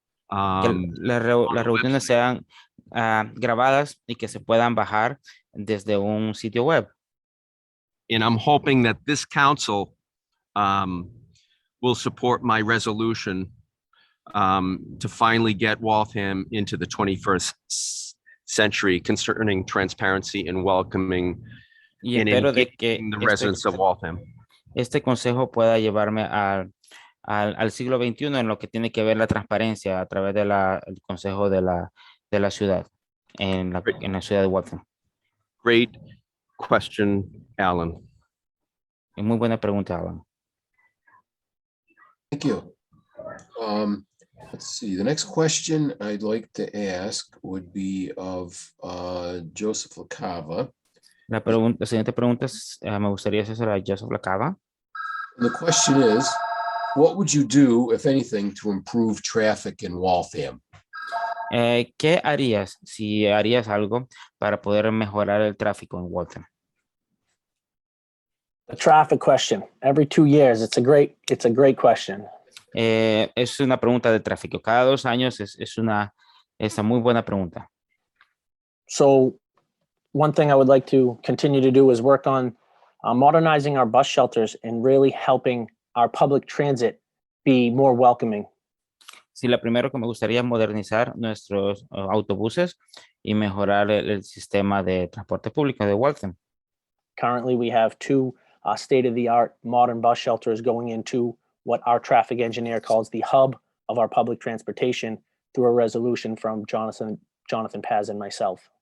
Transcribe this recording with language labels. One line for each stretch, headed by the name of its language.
Spanish: Que las reuniones sean grabadas y que se puedan bajar desde un sitio web.
English: And I'm hoping that this council will support my resolution to finally get Waltham into the 21st century concerning transparency and welcoming and engaging the residents of Waltham.
Spanish: Este consejo pueda llevarme al siglo XXI en lo que tiene que ver la transparencia a través del consejo de la ciudad, en la ciudad de Waltham.
English: Great question, Alan.
Spanish: Muy buena pregunta, Alan.
English: Thank you. Let's see. The next question I'd like to ask would be of Joseph LaCava.
Spanish: La siguiente pregunta me gustaría hacer a Joseph LaCava.
English: The question is, what would you do, if anything, to improve traffic in Waltham?
Spanish: ¿Qué harías si harías algo para poder mejorar el tráfico en Waltham?
English: The traffic question. Every 2 years, it's a great question.
Spanish: Es una pregunta de tráfico. Cada 2 años es una muy buena pregunta.
English: So one thing I would like to continue to do is work on modernizing our bus shelters and really helping our public transit be more welcoming.
Spanish: Sí, lo primero que me gustaría es modernizar nuestros autobuses y mejorar el sistema de transporte público de Waltham.
English: Currently, we have 2 state-of-the-art modern bus shelters going into what our traffic engineer calls the hub of our public transportation through a resolution from Jonathan Paz and myself.